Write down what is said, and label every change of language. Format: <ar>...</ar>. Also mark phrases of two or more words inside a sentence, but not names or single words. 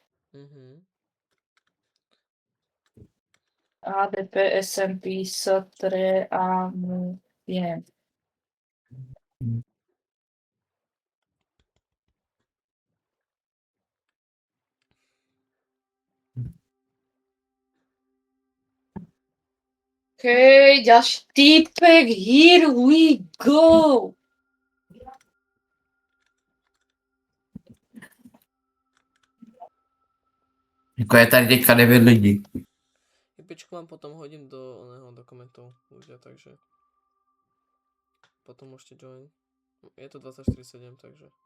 <sk>ADP, SMP, STRE a je. OK, ďalší týpek,</sk> <en>here we go!</en> <cs>Jako je tady teďka 9 lidí.</cs> <sk>IPčku vám potom hodím do dokumentov ľudia, takže potom môžete join. Je to 24/7, takže.</sk>